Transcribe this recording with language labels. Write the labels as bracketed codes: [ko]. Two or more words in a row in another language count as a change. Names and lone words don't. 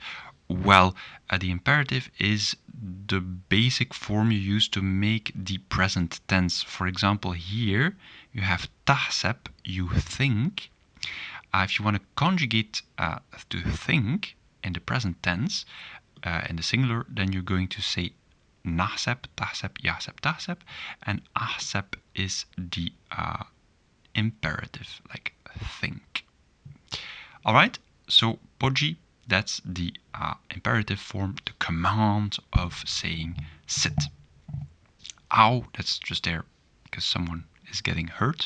[en] Well, the imperative is the basic form you use to make the present tense. For example, here you have taħseb, you think. If you want to conjugate to think in the present tense, in the singular, then you're going to say [mt] naħseb, taħseb, jaħseb, taħseb, [en] and aħseb is the imperative, like think. Alright, so budgie, that's the imperative form, the command of saying sit. Ow, that's just there because someone is getting hurt.